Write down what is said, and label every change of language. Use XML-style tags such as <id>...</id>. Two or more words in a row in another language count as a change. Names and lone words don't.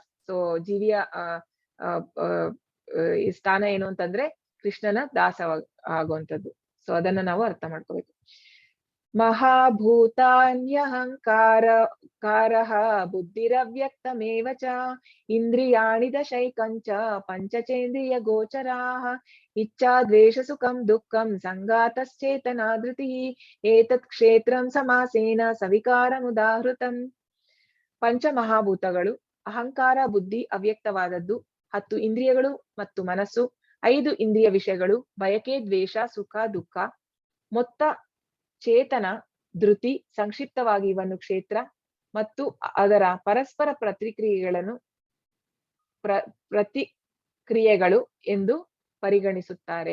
<kn>ಸೊ ಜೀವಿಯ ಈ ಸ್ಥಾನ ಏನು ಅಂತಂದ್ರೆ ಕೃಷ್ಣನ ದಾಸ ಆಗುವಂಥದ್ದು. ಸೊ ಅದನ್ನ ನಾವು ಅರ್ಥ ಮಾಡ್ಕೋಬೇಕು.</kn> <sa>ಮಹಾಭೂತಾನ್ಯಹಂಕಾರಃ ಬುದ್ಧಿರವ್ಯಕ್ತಮೇವ ಚ ಇಂದ್ರಿಯಾಣಿ ದಶೈಕಂಚ ಪಂಚಚೇಂದ್ರಿಯ ಗೋಚರಾಃ ಇಚ್ಛಾ ದ್ವೇಷ ಸುಖಂ ದುಃಖಂ ಸಂಘಾತಶ್ಚೇತನಾ ಧೃತಿಃ ಏತತ್ ಕ್ಷೇತ್ರಂ ಸಮಾಸೇನ ಸವಿಕಾರಮುದಾಹೃತಂ.</sa> <kn>ಪಂಚಮಹಾಭೂತಗಳು, ಅಹಂಕಾರ, ಬುದ್ಧಿ, ಅವ್ಯಕ್ತವಾದದ್ದು, 10 ಇಂದ್ರಿಯಗಳು ಮತ್ತು ಮನಸ್ಸು, 5 ಇಂದ್ರಿಯ ವಿಷಯಗಳು, ಬಯಕೆ, ದ್ವೇಷ, ಸುಖ, ದುಃಖ, ಮೊತ್ತ ಚೇತನ, ಧೃತಿ, ಸಂಕ್ಷಿಪ್ತವಾಗಿ ಇವನ್ನು ಕ್ಷೇತ್ರ ಮತ್ತು ಅದರ ಪರಸ್ಪರ ಪ್ರತಿಕ್ರಿಯೆಗಳು ಎಂದು ಪರಿಗಣಿಸುತ್ತಾರೆ.</kn>